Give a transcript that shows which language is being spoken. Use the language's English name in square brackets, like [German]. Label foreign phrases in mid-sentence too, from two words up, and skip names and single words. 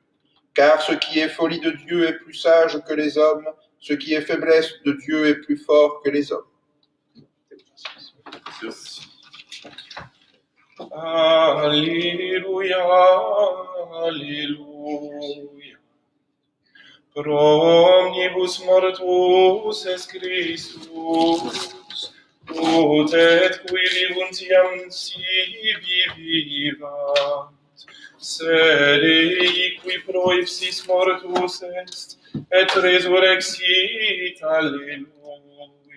[French] Car ce qui est folie de Dieu est plus sage que les hommes, ce qui est faiblesse de Dieu est plus fort que les hommes. Alléluia, Alléluia. [Latin] Pro omnibus mortuus est Christus, ut et qui vivuntiam sibi vivat, sed ei qui pro ipsis mortus est, et resurrexit, Alleluia.